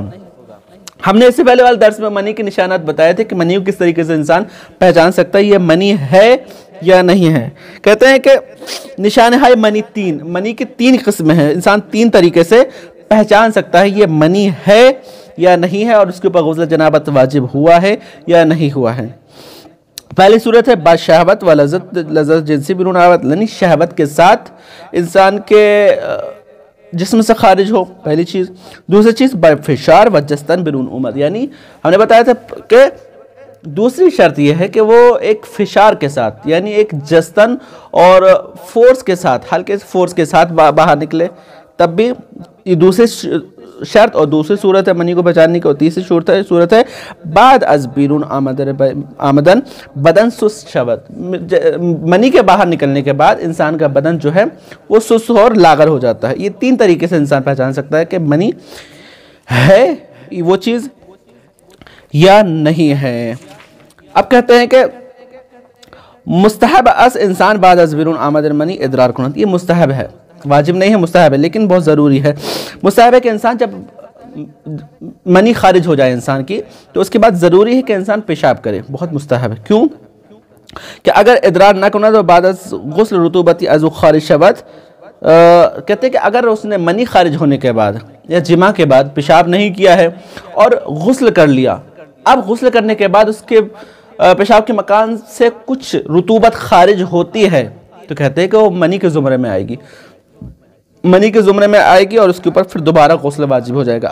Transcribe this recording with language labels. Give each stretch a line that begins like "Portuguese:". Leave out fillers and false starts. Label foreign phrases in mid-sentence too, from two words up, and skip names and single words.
Urdu: ہم نے اس سے پہلے والے درس میں منی کے نشانات بتائے تھے کہ منی کو کس طریقے سے انسان پہچان سکتا ہے، یہ منی ہے یا نہیں ہے۔ کہتے ہیں کہ نشان ہے منی کی تین قسمیں ہیں، انسان تین طریقے سے پہچان سکتا ہے یہ منی ہے یا نہیں ہے اور اس کے اوپر غسل جنابت واجب ہوا ہے یا نہیں ہوا ہے۔ پہلی صورت ہے
Persian: با شہوت و لذت جنسی بیرون آوت،
Urdu: یعنی شہوت کے ساتھ انسان کے جسم سے خارج ہو، پہلی چیز۔ دوسری چیز
Persian: با فشار و جستن بیرون اومد،
Urdu: یعنی ہم نے بتایا تھا کہ دوسری شرط یہ ہے کہ وہ ایک فشار کے ساتھ یعنی ایک جستن اور فورس کے ساتھ، ہلکے فورس کے ساتھ باہر نکلے تب بھی یہ دوسری شرط اور دوسری صورت ہے منی کو پہچاننے کی، اور تیسری صورت ہے
Persian: بعد از بیرون آمدن بدن سست شود،
Urdu: منی کے باہر نکلنے کے بعد انسان کا بدن جو ہے وہ سست اور لاغر ہو جاتا ہے۔ یہ تین طریقے سے انسان پہچان سکتا ہے کہ منی ہے وہ چیز یا نہیں ہے۔ اب کہتے ہیں کہ
Persian: مستحب اس انسان بعد از بیرون آمدن منی ادرار کنند،
Urdu: یہ مستحب ہے، واجب نہیں ہے، مستحب ہے لیکن بہت ضروری ہے۔ مستحب ہے کہ انسان جب منی خارج ہو جائے انسان کی تو اس کے بعد ضروری ہے کہ انسان پیشاب کرے، بہت مستحب ہے۔
Persian: کیوں کہ اگر ادرار نہ کرنا تو بعد از غسل رطوبتی از خارج شود،
Urdu: کہتے ہیں کہ اگر اس نے منی خارج ہونے کے بعد یا جماع کے بعد پیشاب نہیں کیا ہے اور غسل کر لیا، اب غسل کرنے کے بعد اس کے پیشاب کے مکان سے کچھ رطوبت خارج ہوتی ہے تو کہتے ہیں کہ وہ منی کے زمرے میں آئے گی، منی کے زمرے میں آئے گی اور اس کے اوپر پھر دوبارہ غسل واجب ہو جائے گا۔